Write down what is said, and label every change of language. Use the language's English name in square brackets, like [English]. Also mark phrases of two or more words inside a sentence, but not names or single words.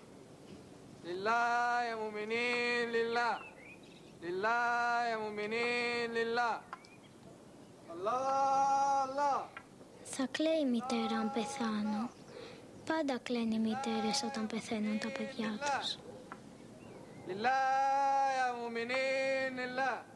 [Arabic] Λιλά, يا مؤمنين، لله. لله، يا مؤمنين، لله. Allah, Allah. [Greek] Θα κλαίει η μητέρα αν πεθάνω. Πάντα κλαίνουν οι μητέρες όταν πεθαίνουν τα παιδιά τους. [Arabic] لله، يا مؤمنين، لله.